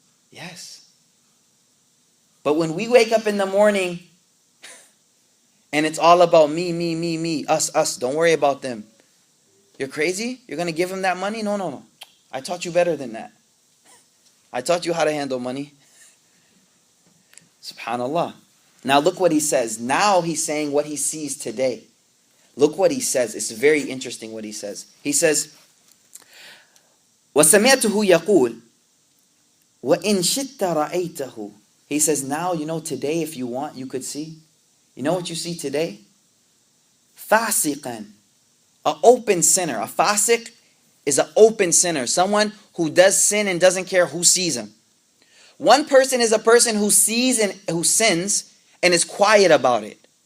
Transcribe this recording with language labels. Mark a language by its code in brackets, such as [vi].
[en] Yes. But when we wake up in the morning and it's all about me, us, don't worry about them. You're crazy? You're going to give him that money? No. I taught you better than that. I taught you how to handle money. Subhanallah. Now look what he says. Now he's saying what he sees today. Look what he says. It's very interesting what he says. [ar] He says, وَسَمِعْتُهُ يَقُولُ وَإِنْ شِئْتَ رَأَيْتَهُ. [en] He says, now, today if you want, you could see. You know what you see today? فَاسِقًا, an open sinner. A fasiq is an open sinner. Someone who does sin and doesn't care who sees him. One person is a person who sees and who sins and is quiet about it.